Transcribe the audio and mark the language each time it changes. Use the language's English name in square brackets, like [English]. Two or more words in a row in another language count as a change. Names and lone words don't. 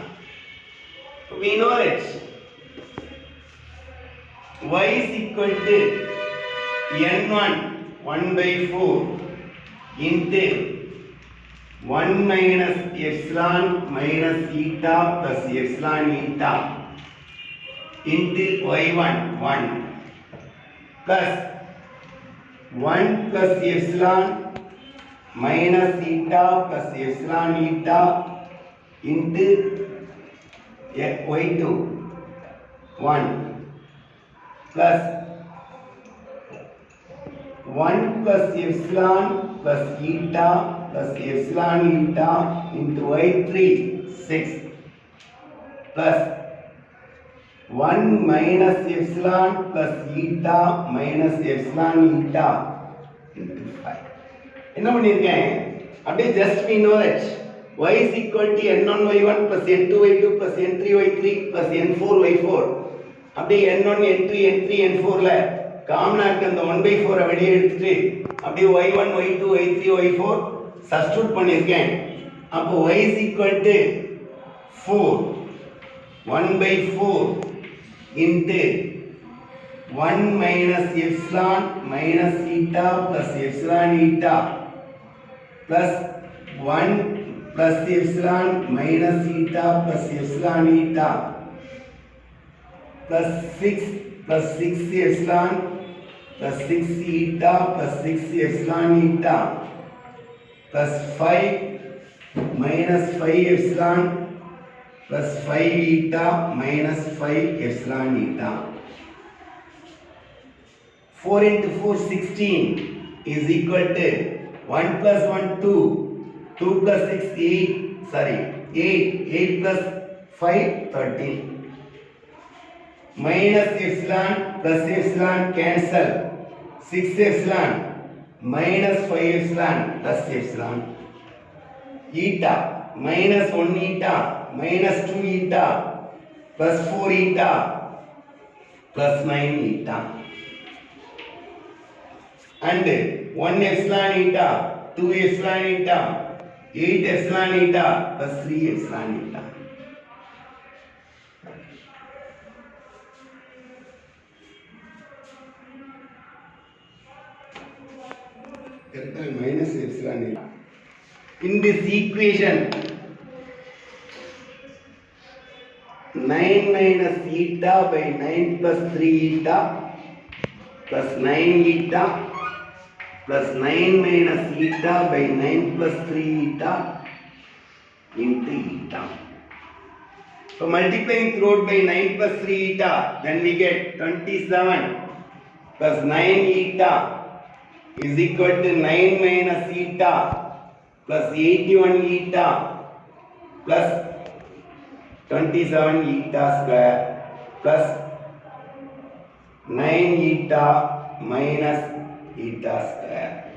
[English] We know it. Y is equal to n1 1 by 4 into 1 minus epsilon minus eta plus epsilon eta into y1 1 plus 1 plus epsilon minus eta plus epsilon eta into y2 1 plus 1 plus epsilon plus eta plus epsilon eta into y3 6 plus 1 minus epsilon plus eta minus epsilon eta into 5. [Tamil] என்ன பண்ணிருக்கேன் அப்படியே [English] just we know that y is equal to n1 y1 plus n2 y2 plus n3 y3 plus n4 y4 [Tamil] அப்படியே n1 n2 n3 n4 ல காமனா இருக்க அந்த 1/4 வெளியே எடுத்துட்டு அப்படியே y1 y2 y3 y4 சப்ஸ்டிட்யூட் பண்ணிருக்கேன். [English] அப்போ y is equal to 4 1/4 into 1 minus epsilon minus eta plus epsilon eta plus 1 plus epsilon minus eta plus epsilon eta plus 6 plus 6 epsilon plus 6 eta plus 6 epsilon eta plus 5 minus 5 epsilon plus 5 eta minus 5 epsilon eta. 4 into 4 16 is equal to 1 plus 1 2 2 plus 6 8 8 plus 5 13 minus epsilon plus epsilon cancel 6 epsilon minus 5 epsilon plus epsilon eta minus 1 eta minus 2 eta plus 4 eta plus 9 eta and 1 epsilon eta 2 epsilon eta 8 epsilon eta plus 3 epsilon eta. Minus epsilon eta. In this equation 9 minus eta by 9 plus 3 eta plus 9 eta plus 9 minus eta by 9 plus 3 eta into eta. So multiplying throughout by 9 plus 3 eta, then we get 27 plus 9 eta is equal to 9 minus eta plus 81 eta plus 27 eta square plus 9 eta minus eta square.